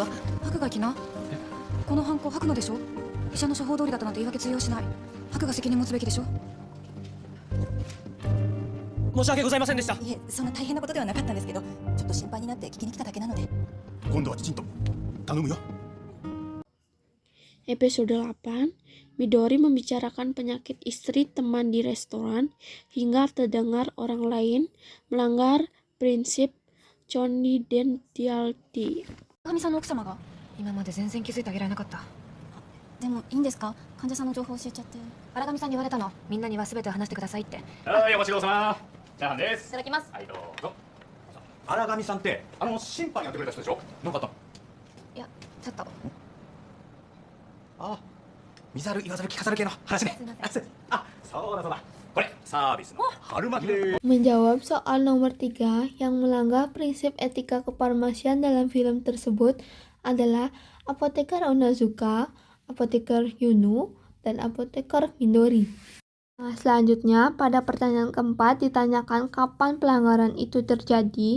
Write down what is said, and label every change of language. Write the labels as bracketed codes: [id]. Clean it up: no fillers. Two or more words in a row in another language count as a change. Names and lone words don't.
[ja] 白がきな。このハンコ白のでしょ。医者の処方通りだったなんて言い訳通用しない。白が責任持つべきでしょ。申し訳ございませんでした。いえ、そんな大変なことではなかったんですけど、ちょっと心配になって聞きに来ただけなので。今度はきちんと頼むよ。 [id] Episode 8, Midori membicarakan penyakit istri teman di restoran hingga terdengar orang lain melanggar prinsip confidentiality. [ja] 神さんの奥様が今まで全然気づいてあげられなかった。でもいいんですか？患者さんの情報教えちゃって。荒上さんに言われたの。みんなには全て話してくださいって。はい、お待ちどうさま。チャーハンです。いただきます。はい、どうぞ。荒上さんって審判やってくれた人でしょ？なんかあったの？いや、ちょっと。ああ、見ざる言わざる聞かざる系の話ね。あ、そうだそうだ。これサービスの春巻きで。 [id] Menjawab soal nomor 3 yang melanggar prinsip etika kefarmasian dalam film tersebut adalah apoteker Onozuka, apoteker Yuno, dan apoteker Midori. Nah, selanjutnya, pada pertanyaan keempat ditanyakan kapan pelanggaran itu terjadi.